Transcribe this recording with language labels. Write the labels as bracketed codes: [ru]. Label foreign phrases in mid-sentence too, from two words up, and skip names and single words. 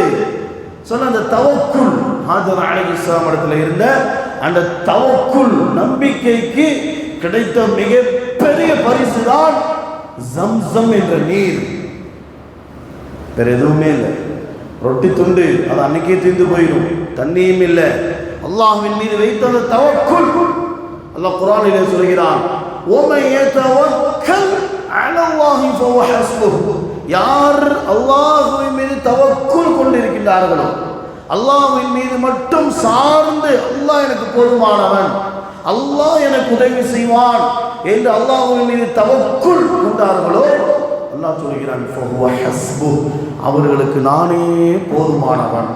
[ta] சொன்ன அந்த தவக்குல், ஹாஜரா அலைஹிஸ்ஸலாம் இடத்துல இருந்த அந்த தவக்குல் நம்பிக்கைக்கு கிடைத்த மிகப்பெரிய பரிசுதான் ஜம்சம் என்ற நீர். வேறு எதுவுமே இல்லை. ரொட்டி துண்டு அது அன்னைக்கே தீர்ந்து போயிடும். தண்ணியும் இல்லை. அல்லாஹ்வின் மீது வைத்த அந்த தவக்குல், அல்லாஹ் குர்ஆனிலே சொல்கிறான், [ar] وَمَن يَتَوَكَّلْ عَلَى اللَّهِ فَهُوَ حَسْبُهُ. [ta] யார் அல்லாஹ்வின் மீது தவக்குல் கொண்டிருக்கின்றார்களோ, அல்லாஹ்வின் மீது மட்டும் சார்ந்து அல்லாஹ் எனக்கு போதுமானவன், அல்லாஹ் எனக்கு உதவி செய்வான் என்று அல்லாஹ்வின் மீது தவக்குல் கொண்டார்களோ, அல்லாஹ் சொல்கிறான் [ar] فهو حسبه, [ta] அவர்களுக்கு நானே போதுமானவன்.